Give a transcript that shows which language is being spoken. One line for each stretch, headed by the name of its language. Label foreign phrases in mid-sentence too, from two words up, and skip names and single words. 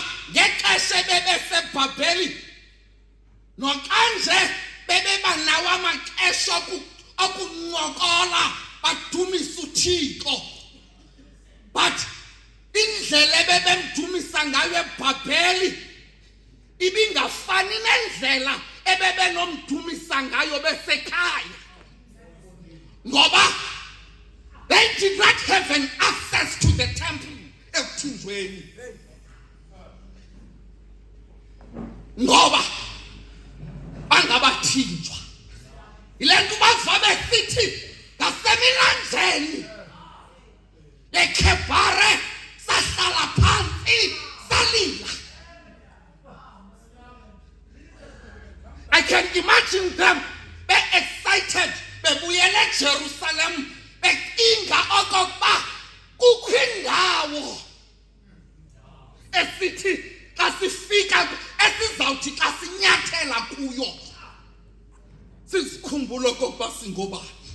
Xhosa: ngexesha bebeseBhabheli nokanje bebebanawo amaxesha okuncokola badumisa uThixo, but indlela bebemdumisa ngayo eBhabheli ibingafani nendlela ebebenomdumisa ngayo besekhaya, ngoba
English: they did not have an access to the temple
Xhosa: ekuthunjweni, ngoba bangabathinjwa. Yile nto bava besithi ngasemilanjeni leKhebhare sahlala phansi salila.
English: I can imagine them
Xhosa: be-excited bebuyele eJerusalem becinga okokuba kukho indawo esithi xa sifika esizawuthi xa sinyathela kuyo sizikhumbule okokuba singobani.